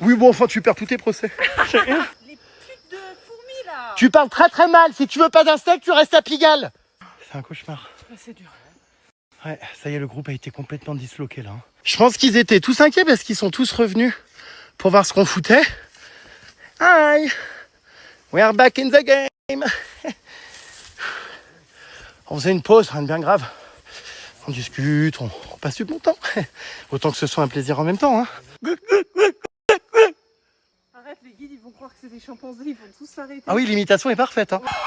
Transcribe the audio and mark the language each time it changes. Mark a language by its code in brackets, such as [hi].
[fr] Oui bon enfin tu perds tous tes procès. Les putes de fourmis là. Tu parles très très mal. Si tu veux pas d'insectes, tu restes à Pigalle. C'est un cauchemar. Ah, c'est dur. Ouais, ça y est, le groupe a été complètement disloqué là. Je pense qu'ils étaient tous inquiets parce qu'ils sont tous revenus pour voir ce qu'on foutait. [en] Hi, we are back in the game. [fr] On faisait une pause, rien de bien grave. On discute, on passe du bon temps. Autant que ce soit un plaisir en même temps. Hein. Arrête, les guides, ils vont croire que c'est des chimpanzés, ils vont tous s'arrêter. Ah oui, l'imitation est parfaite. Hein.